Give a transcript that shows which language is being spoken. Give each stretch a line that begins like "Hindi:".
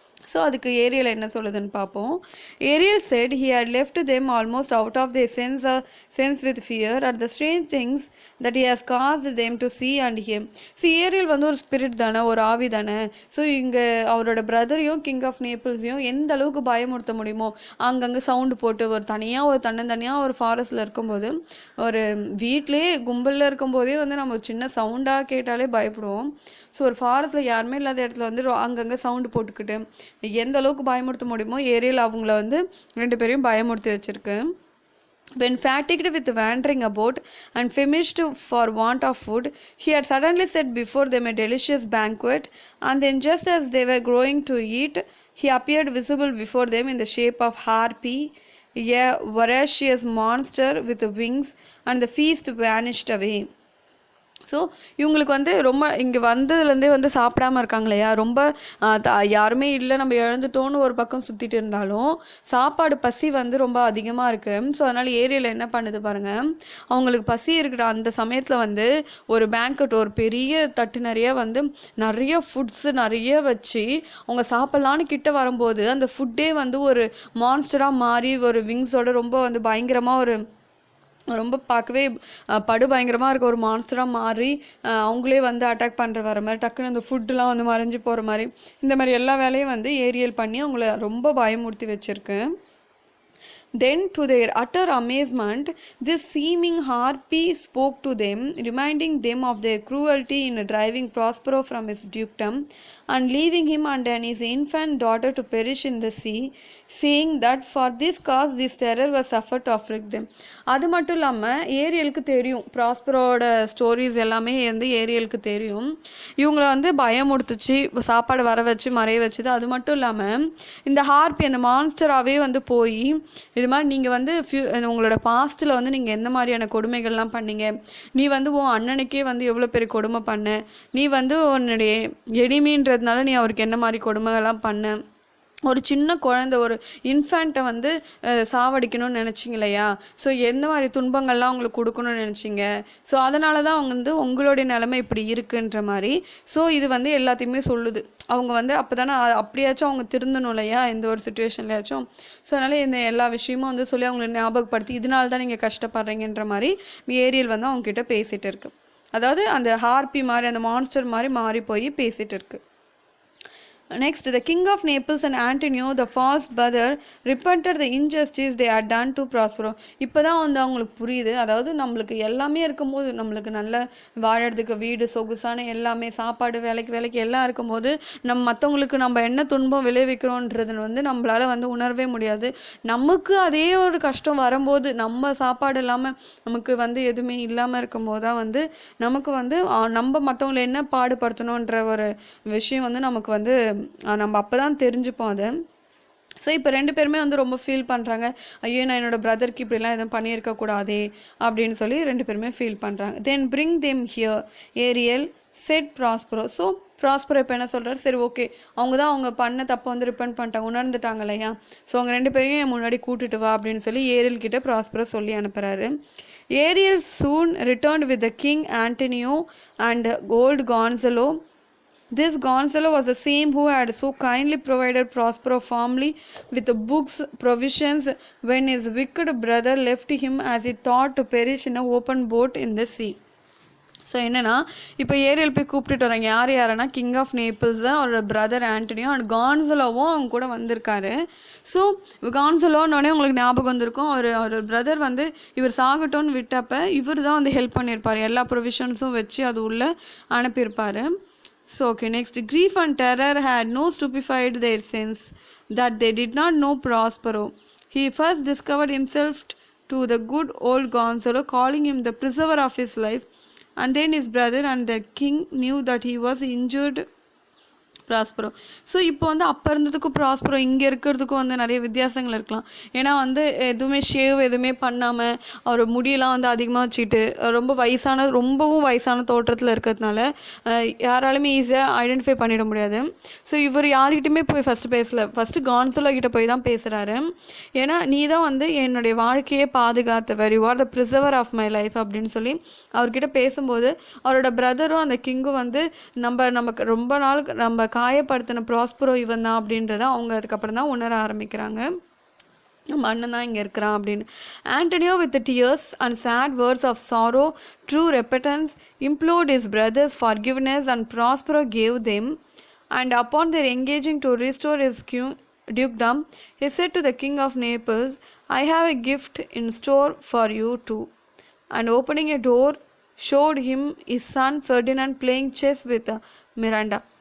Tamil: So அதுக்கு Ariel என்ன சொல்லுதுன்னு பார்ப்போம்.
English: Ariel said he had left them almost out of their sense with fear at the strange things that he has caused them to see and hear.
Tamil: So Ariel வந்து ஒரு spirit தானே, ஒரு ஆவி தானே. ஸோ இங்கே அவரோட பிரதரையும் கிங் ஆஃப் நேப்பிள்ஸையும் எந்த அளவுக்கு பயமுறுத்த முடியுமோ அங்கங்கே சவுண்டு போட்டு ஒரு தன்னந்தனியாக ஒரு ஃபாரஸ்ட்டில் இருக்கும்போது, ஒரு வீட்டிலே கும்பலில் இருக்கும்போதே வந்து நம்ம சின்ன சவுண்டாக கேட்டாலே பயப்படுவோம். ஸோ ஒரு ஃபாரஸ்ட்டில் யாருமே இல்லாத இடத்துல வந்து அங்கங்கே சவுண்டு போட்டுக்கிட்டு எந்த அளவுக்கு பயமுறுத்த முடியுமோ ஏரியல் அவங்கள வந்து 2 பேரையும் பயமுறுத்தி வச்சிருக்கு.
English: When fatigued with wandering about and famished for want of food, he had suddenly set before them a delicious banquet, and then just as they were going to eat, he appeared visible before them in the shape of Harpy, a voracious monster with wings, and the feast vanished away.
Tamil: So இவங்களுக்கு வந்து ரொம்ப இங்கே வந்ததுலேருந்தே வந்து சாப்பிடாமல் இருக்காங்க இல்லையா, ரொம்ப யாருமே இல்லை நம்ம இழந்துட்டோன்னு ஒரு பக்கம் சுற்றிட்டு இருந்தாலும் சாப்பாடு பசி வந்து ரொம்ப அதிகமாக இருக்குது. ஸோ அதனால் ஏரியாவில் என்ன பண்ணுது பாருங்கள், அவங்களுக்கு பசி இருக்கிற அந்த சமயத்தில் வந்து ஒரு பேங்கட், ஒரு பெரிய தட்டு நிறைய ஃபுட்ஸு நிறைய வச்சு அவங்க சாப்பிட்லான்னு கிட்ட வரும்போது அந்த ஃபுட்டே வந்து ஒரு மான்ஸ்டராக மாறி ஒரு விங்ஸோட ரொம்ப வந்து பயங்கரமாக ரொம்ப பார்க்கவே பயங்கரமாக இருக்க ஒரு மான்ஸ்டராக மாறி அவங்களே வந்து அட்டாக் வர மாதிரி டக்குன்னு அந்த ஃபுட்டுலாம் வந்து மறைஞ்சு போகிற மாதிரி இந்த மாதிரி எல்லா வேலையும் வந்து ஏரியல் பண்ணி அவங்கள ரொம்ப பயமுறுத்தி வச்சுருக்கு.
English: Then, to their utter amazement, this seeming harpy spoke to them, reminding them of their cruelty in driving Prospero from his dukedom and leaving him and his infant daughter to perish in the sea, saying that for this cause this terror was suffered to afflict them.
Tamil: அது மட்டும் இல்லாமல் ஏரியலுக்கு தெரியும், ப்ராஸ்பரோட stories எல்லாமே வந்து ஏரியலுக்கு தெரியும். இவங்கள வந்து பயமுறுத்துச்சு, சாப்பாடு வர வச்சு மறைய வச்சுது. அது மட்டும் இல்லாமல் இந்த ஹார்பி அந்த மான்ஸ்டராகவே வந்து போய் இது மாதிரி நீங்கள் வந்து உங்களோட பாஸ்ட்டில் வந்து நீங்கள் எந்த மாதிரியான கொடுமைகள்லாம் பண்ணீங்க, நீ வந்து உன் அண்ணனுக்கே வந்து எவ்வளோ பெரிய கொடுமை பண்ண, நீ வந்து உன்னுடைய எனிமின்றதுனால நீ அவருக்கு என்ன மாதிரி கொடுமைகள்லாம் பண்ண, ஒரு சின்ன குழந்தை ஒரு இன்ஃபேண்ட்டை வந்து சாவடிக்கணும்னு நினச்சிங்க இல்லையா, ஸோ எந்த மாதிரி துன்பங்கள்லாம் அவங்களுக்கு கொடுக்கணும்னு நினச்சிங்க, ஸோ அதனால தான் அவங்க வந்து உங்களுடைய நிலைமை இப்படி இருக்குன்ற மாதிரி. ஸோ இது வந்து எல்லாத்தையுமே சொல்லுது. அவங்க வந்து அப்போ தானே அப்படியாச்சும் அவங்க திருந்தணும் இல்லையா எந்த ஒரு சுச்சுவேஷன்லையாச்சும். ஸோ அதனால் இந்த எல்லா விஷயமும் வந்து சொல்லி அவங்களை ஞாபகப்படுத்தி இதனால தான் நீங்கள் கஷ்டப்படுறீங்கன்ற மாதிரி ஏரியல் வந்து அவங்கக்கிட்ட பேசிகிட்டு இருக்கு. அதாவது அந்த ஹார்பி மாதிரி அந்த மான்ஸ்டர் மாதிரி மாறி போய் பேசிகிட்டு இருக்கு.
English: Next, the king of Naples and Antonio, the false brother, repented the injustice they had done to Prospero.
Tamil: இப்போ தான் வந்து அவங்களுக்கு புரியுது, அதாவது நம்மளுக்கு எல்லாமே இருக்கும்போது, நம்மளுக்கு நல்ல வாழறதுக்கு வீடு சொகுசான எல்லாமே சாப்பாடு வேலைக்கு எல்லாம் இருக்கும்போது மற்றவங்களுக்கு நம்ம என்ன துன்பம் விளைவிக்கிறோன்றது வந்து நம்மளால வந்து உணரவே முடியாது. நமக்கு அதே ஒரு கஷ்டம் வரும்போது, நம்ம சாப்பாடு இல்லாமல் நமக்கு வந்து எதுவுமே இல்லாமல் இருக்கும்போது தான் வந்து நமக்கு வந்து நம்ம மற்றவங்களை என்ன பாடுபடுத்தணுன்ற ஒரு விஷயம் வந்து நமக்கு வந்து நம்ம அப்போ தான் தெரிஞ்சுப்போம் அதை. ஸோ இப்போ 2 பேருமே வந்து ரொம்ப ஃபீல் பண்ணுறாங்க, ஐயோ நான் என்னோடய பிரதருக்கு இப்படிலாம் எதுவும் பண்ணியிருக்கக்கூடாதே அப்படின்னு சொல்லி 2 பேருமே ஃபீல் பண்ணுறாங்க.
English: Then bring them here Ariel said Prospero.
Tamil: So Prospero இப்போ என்ன சொல்கிறார், சரி ஓகே அவங்க தான் அவங்க பண்ண தப்பை வந்து ரிப்பெண்ட் பண்ணிட்டாங்க, உணர்ந்துட்டாங்க இல்லையா, ஸோ அவங்க 2 பேரையும் என் முன்னாடி கூட்டிட்டு வா அப்படின்னு சொல்லி ஏரியல் கிட்ட ப்ராஸ்பரோ சொல்லி அனுப்புகிறாரு.
English: Ariel soon returned with the king Antonio and old Gonzalo. This Gonzalo was the same who had so kindly provided Prospero family with the books, provisions when his wicked brother left him as he thought to perish in an open boat in the sea.
Tamil: So என்னென்னா இப்போ Ariel போய் கூப்பிட்டுட்டு வராங்க, யாருன்னா king of Naples தான் அவரோட brother Antonio and கான்சலோவும் அவங்க கூட வந்திருக்காரு. ஸோ கான்சலோன்னொடனே உங்களுக்கு ஞாபகம் வந்திருக்கும், அவர் பிரதர் வந்து இவர் சாகட்டோன்னு விட்டப்போ இவர் தான் வந்து ஹெல்ப் பண்ணியிருப்பார், எல்லா ப்ரொவிஷன்ஸும் வச்சு அது உள்ளே அனுப்பியிருப்பார்.
English: So okay, next, grief and terror had no stupefied their sense that they did not know Prospero. He first discovered himself to the good old Gonzalo, calling him the preserver of his life, and then his brother and the king knew that he was injured Prospero.
Tamil: So இப்போ வந்து அப்போ இருந்ததுக்கும் Prospero இங்கே இருக்கிறதுக்கும் வந்து நிறைய வித்தியாசங்கள் இருக்கலாம். ஏன்னா வந்து எதுவுமே ஷேவ் எதுவுமே பண்ணாமல் அவர் முடியெல்லாம் வந்து அதிகமாக வச்சுக்கிட்டு ரொம்பவும் வயசான தோற்றத்தில் இருக்கிறதுனால யாராலுமே ஈஸியாக ஐடென்டிஃபை பண்ணிட முடியாது. ஸோ இவர் யார்கிட்டையுமே போய் ஃபஸ்ட்டு கான்சலோ கிட்ட போய் தான் பேசுகிறாரு. ஏன்னா நீ தான் வந்து என்னுடைய வாழ்க்கையே பாதுகாத்தவர்,
English: you are the preserver of my life
Tamil: அப்படின்னு சொல்லி அவர்கிட்ட பேசும்போது அவரோட பிரதரும் அந்த கிங்கும் வந்து நமக்கு ரொம்ப நாள் நம்ம காயப்படுத்தின ப்ராஸ்பரோ இவன் தான் அப்படின்றத அவங்க அதுக்கப்புறம் தான் உணர ஆரம்பிக்கிறாங்க, நம்ம அண்ணன் தான் இங்கே இருக்கிறான் அப்படின்னு.
English: Antonio with tears and sad words of sorrow through repentance implored his brothers forgiveness and Prospero gave them, and upon their engaging to restore his dukedom, he said to the king of Naples, I have a gift in store for you too, and opening a door showed him his son Ferdinand playing chess with Miranda.